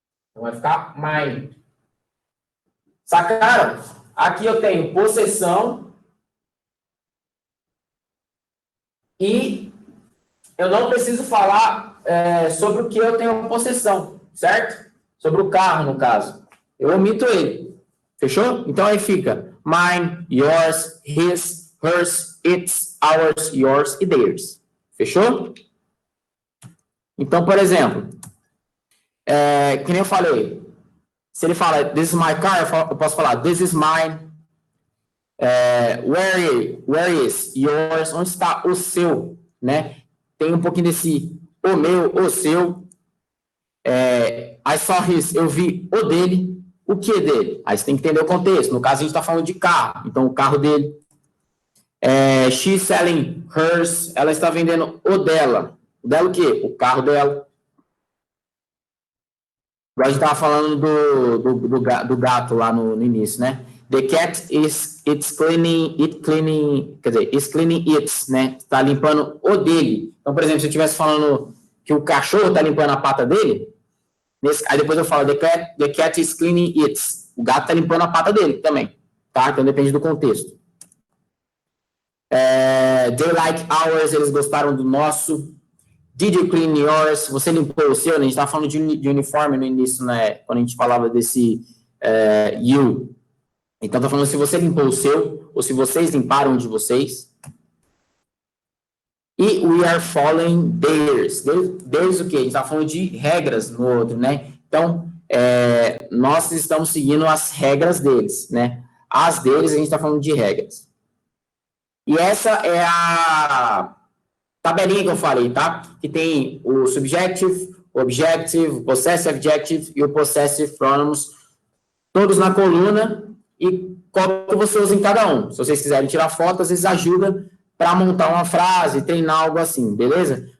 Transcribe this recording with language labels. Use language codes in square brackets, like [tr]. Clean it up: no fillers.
[pt] Então vai ficar mine. Sacaram? Aqui eu tenho possessão e eu não preciso falar sobre o que eu tenho possessão, certo? Sobre o carro, no caso. Eu omito ele. Fechou? [en] Então aí fica mine, yours, his, hers, its, ours, yours e theirs. [pt] Fechou? Então, por exemplo, que nem eu falei, se ele fala, [en] this is my car, [pt] eu posso falar, [en] this is mine. Where is yours? [pt] Onde está o seu? Né? Tem um pouquinho desse o meu, o seu. [en] I saw his, [pt] eu vi o dele. O que dele? Aí você tem que entender o contexto. No caso, a gente está falando de carro. Então, o carro dele. [en] She's selling hers. [pt] Ela está vendendo o dela. O dela o quê? O carro dela. A gente estava falando do gato lá no início, né? [en] The cat is cleaning, [pt] quer dizer, [en] is cleaning its, né? [pt] Está limpando o dele. Então, por exemplo, se eu estivesse falando que o cachorro está limpando a pata dele, aí depois eu falo, [en] the cat is cleaning its. [pt] O gato está limpando a pata dele também, tá? Então depende do contexto. [en] They like ours, [pt] eles gostaram do nosso. [en] Did you clean yours? [pt] Você limpou o seu, né? A gente estava falando de uniforme no início, né? Quando a gente falava desse you. Então, está falando se você limpou o seu, ou se vocês limparam o de vocês. [en] E we are following theirs. [pt] Theirs o quê? A gente está falando de regras no outro, né? Então, nós estamos seguindo as regras deles, né? As deles, a gente está falando de regras. E essa é a tabelinha que eu falei, tá? Que tem o subjective, o objective, o possessive adjective e o possessive pronouns, todos na coluna, e qual que você usa em cada um. Se vocês quiserem tirar foto, às vezes ajuda para montar uma frase, treinar algo assim, beleza?